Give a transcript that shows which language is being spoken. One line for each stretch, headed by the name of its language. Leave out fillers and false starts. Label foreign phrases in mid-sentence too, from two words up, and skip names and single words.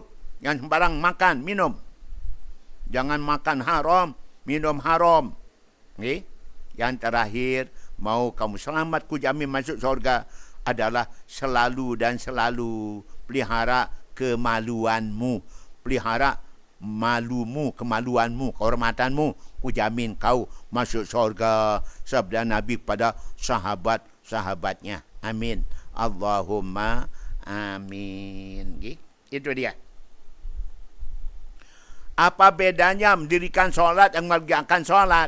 Indonesian: Jangan sembarang makan, minum. Jangan makan haram, minum haram. Okay? Yang terakhir, mau kamu selamat, ku jamin masuk surga, adalah selalu dan selalu pelihara kemaluanmu. Pelihara malumu, kemaluanmu, kehormatanmu, ku jamin kau masuk surga. Sabda Nabi pada sahabat-sahabatnya. Amin.
Arabic: اللهم آمين.
Indonesian: Itu dia. Apa bedanya mendirikan solat dan mengerjakan solat?